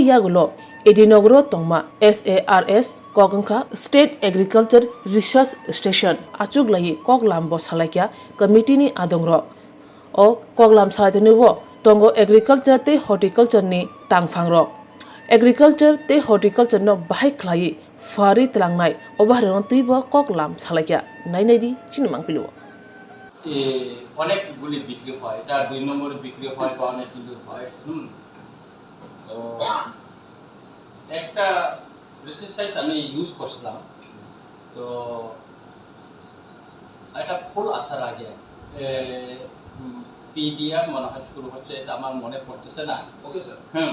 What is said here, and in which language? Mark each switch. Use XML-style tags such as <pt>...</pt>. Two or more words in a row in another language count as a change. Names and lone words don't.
<trp>yagulo Edinagro tongma SARS Kogangkha State Agriculture Research Station achuglai koklam bo salaikya committee ni adongrok o koklam salaiteni wo tongo agriculture te horticulture ni tangphang rok agriculture te horticulture no bahai khlai fari tlangnai obaharon tuibo koklam salaikya nainai chinemang pilu</trp> <bn>অনেকগুলি বিক্রি হয় এটা 2 নম্বরে বিক্রি হয় বা অনেকগুলি হয় তো একটা রিসার্চ আমি ইউজ করছিলাম তো এটা ফুল আসার আগে পিডিএম মনে হয় শুরু হচ্ছে এটা আমার মনে পড়তেছে না</bn> <en>okay sir</en>